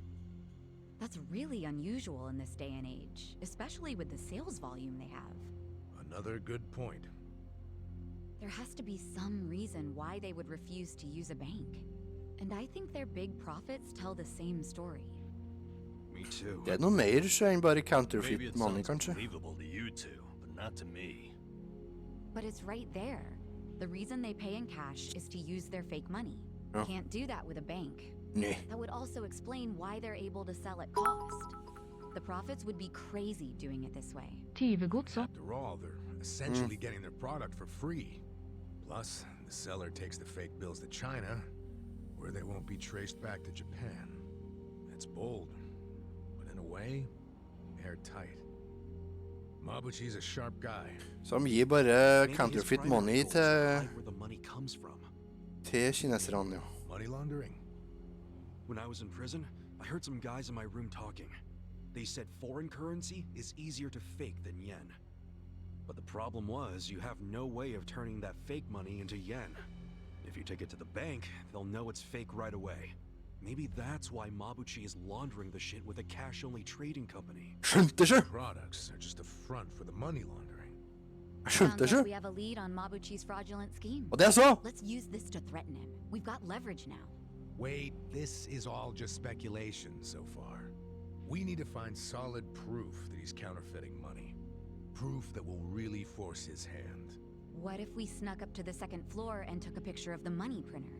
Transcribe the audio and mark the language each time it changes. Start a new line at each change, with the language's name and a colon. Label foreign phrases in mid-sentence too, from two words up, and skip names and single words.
English: That's really unusual in this day and age, especially with the sales volume they have. Another good point. There has to be some reason why they would refuse to use a bank. And I think their big profits tell the same story. Me too.
Norwegian: Det noe mer så enn bare
English: Maybe counterfeit it money, sounds
Norwegian: kanskje.
English: believable to you two, but not to me. But it's right there. The reason they pay in cash is to use their fake money.
Norwegian: Ja.
English: Can't do that with a bank.
Norwegian: Nej.
English: That would also explain why they're able to sell at cost. The profits would be crazy doing it this way.
Norwegian: Tyvegods så.
English: After all, they're essentially getting their product for free. Plus, the seller takes the fake bills to China, where they won't be traced back to Japan. That's bold, but in a way, airtight. Mabuchi's a sharp guy.
Norwegian: Som gir bare
English: Maybe his counterfeit primary money goal is to hide
Norwegian: til
English: where the money comes from.
Norwegian: kineserne, ja.
English: Money laundering. When I was in prison, I heard some guys in my room talking. They said foreign currency is easier to fake than yen. But the problem was, you have no way of turning that fake money into yen. If you take it to the bank, they'll know it's fake right away. Maybe that's why Mabuchi is laundering the shit with a cash-only trading company.
Norwegian: Skjønte ikke!
English: Products are just a front for the money laundering.
Norwegian: Skjønte
English: Sounds like we
Norwegian: ikke!
English: have a lead on Mabuchi's fraudulent scheme.
Norwegian: Og det så!
English: Let's use this to threaten him. We've got leverage now. Wait, this is all just speculation so far. We need to find solid proof that he's counterfeiting money. Proof that will really force his hand. What if we snuck up to the second floor and took a picture of the money printer?